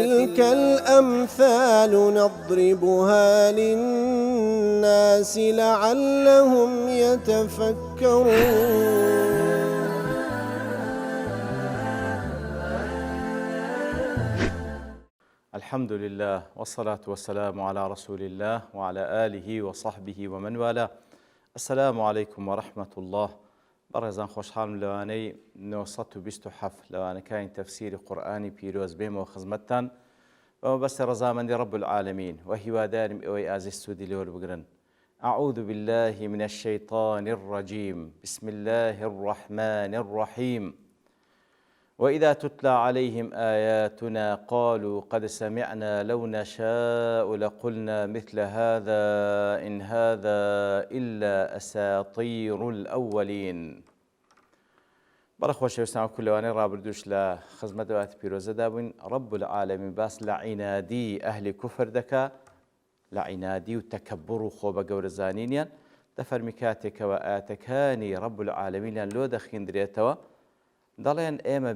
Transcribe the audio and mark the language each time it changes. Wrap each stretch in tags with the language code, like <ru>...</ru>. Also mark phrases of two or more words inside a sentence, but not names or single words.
<ar>وتلك الأمثال نضربها للناس لعلهم يتفكرون. الحمد لله والصلاة والسلام على رسول الله وعلى آله وصحبه ومن والاه. السلام عليكم ورحمة الله.</ar> <ckb>بەڕێزان خۆشحاڵم لەوانەی 927 لەوانەکانی تەفسیری قورئانی پیرۆز بێمەوە خزمەتتان بەمە بەستە ڕەزامەندی</ckb> <ar>رب العالمین</ar> <ckb>و هیوادارم ئەوەی ئازیز سوودی لێوە بگرن.</ckb> <ar>أعوذ بالله من الشيطان الرجيم بسم الله الرحمن الرحيم وإذا تتلى عليهم آياتنا قالوا قد سمعنا لو نشاء لقلنا مثل هذا إن هذا إلا أساطير الأولين.</ar> <ckb>بەڕە خۆشەویستان کولەوانەی ڕابردووش لە خزمەت دەوات پیرۆزەدا بووین.</ckb> <ar>رب العالمین</ar> <ckb>باس لە عینادی ئەهلی کوفر دەکا، لە عینادی و تەکەببڕ و خۆ بە گەورەزانینیان دەفەرمی کاتێکەوە ئاەتەکانی</ckb> <ar>رب العالمینیان</ar> <ckb>لۆ دەخیندرێتەوە دەڵێن ئێمە</ckb>